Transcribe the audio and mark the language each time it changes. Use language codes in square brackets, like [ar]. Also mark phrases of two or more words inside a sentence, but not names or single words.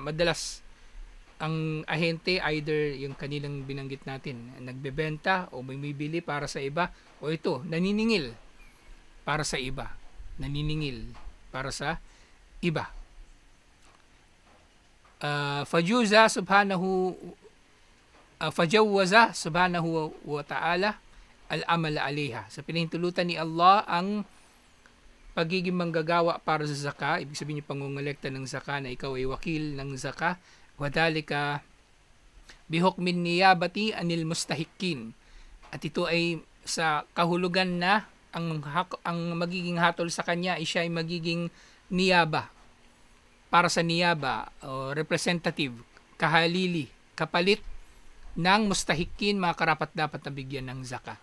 [tl] Madalas, ang ahente, either yung kanilang binanggit natin, nagbebenta o may bibili para sa iba, o ito, naniningil para sa iba. Naniningil para sa iba. [ar] فجوز سبحانه وتعالى العمل عليها. [tl] So pinahintulutan ni Allah ang pagiging manggagawa para sa zakah, ibig sabihin yung pangungulekta ng zakah na ikaw ay wakil ng zakah, [ar] وذلك بحكم نيابة عن المستحقين. [tl] At ito ay sa kahulugan na ang magiging hatol sa kanya ay siya ay magiging niyaba. Para sa niyaba o representative, kahalili, kapalit ng mustahikin, mga karapat-dapat na bigyan ng zaka.